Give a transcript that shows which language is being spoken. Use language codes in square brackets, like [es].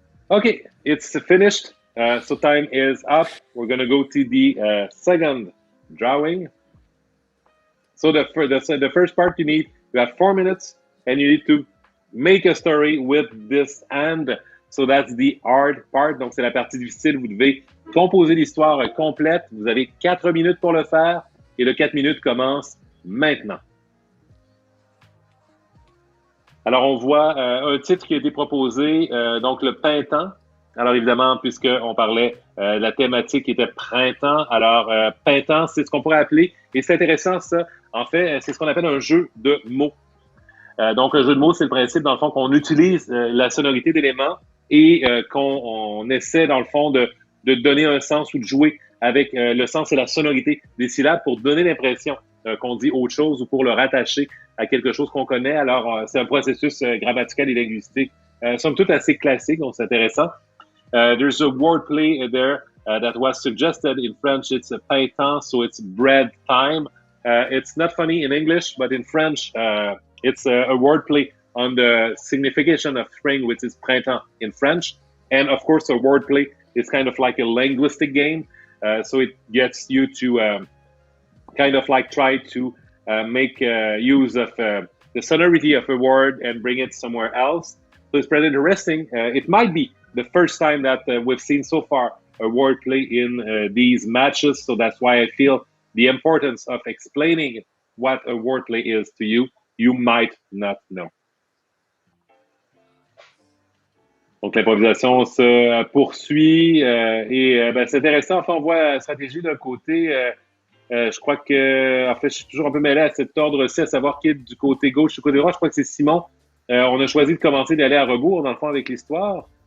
[en] Okay, it's finished. So time is up. We're going to go to the second drawing. So the first part you have 4 minutes and you need to make a story with this and. So that's the hard part. [fr] Donc, c'est la partie difficile. Vous devez composer l'histoire complète. Vous avez 4 minutes pour le faire et le 4 minutes commence maintenant. Alors, on voit un titre qui a été proposé, donc le printemps. Alors, évidemment, puisqu'on parlait de la thématique qui était printemps, alors printemps, c'est ce qu'on pourrait appeler, et c'est intéressant ça, en fait, c'est ce qu'on appelle un jeu de mots. Donc, un jeu de mots, c'est le principe, dans le fond, qu'on utilise la sonorité d'éléments et qu'on essaie, dans le fond, de donner un sens ou de jouer avec le sens et la sonorité des syllabes pour donner l'impression qu'on dit autre chose ou pour le rattacher à quelque chose qu'on connaît. Alors, c'est un processus grammatical et linguistique, somme toute assez classique, donc c'est intéressant. [en] There's a wordplay there that was suggested in French. It's a printemps, so it's bread time. It's not funny in English, but in French, it's a wordplay on the signification of spring, which is printemps in French. And of course, a wordplay is kind of like a linguistic game. So it gets you to kind of like try to make use of the sonority of a word and bring it somewhere else. So it's pretty interesting. It might be the first time that we've seen so far a wordplay in these matches. So that's why I feel the importance of explaining what a wordplay is to you. You might not know. [fr] Donc, l'improvisation se poursuit et c'est intéressant. Enfin, on voit la stratégie d'un côté. Je crois que, en fait, je suis toujours un peu mêlé à cet ordre-ci, à savoir qui est du côté gauche, du côté droit. Je crois que c'est Simon. On a choisi de commencer d'aller à rebours, dans le fond, avec l'histoire.